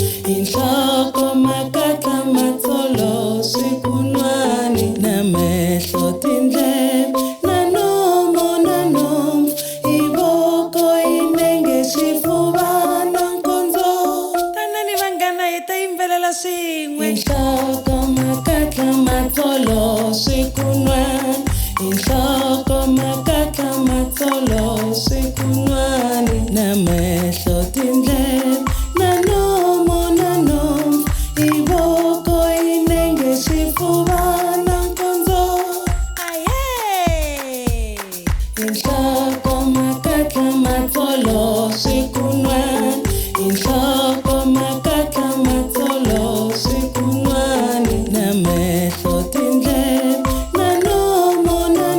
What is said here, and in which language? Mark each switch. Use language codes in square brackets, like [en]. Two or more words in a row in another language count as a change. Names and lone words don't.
[ss] Inhloko makatla matfolo sikunwani. Namehlo tindlebe nanomo iboko inenge xifuva nankonzo. [ts] Tanani vanghana hi ta yimbelela swin'we. [ss] Inhloko makatla matfolo inhloko makatla matsolo swikun'wani na mehlo tindleve na nomo ivoko inenge xifuva na nkondzo inhloko makatla matsolo swikun'wani inhloko makatla matsolo swikun'wani na mehlo tindleve na nomo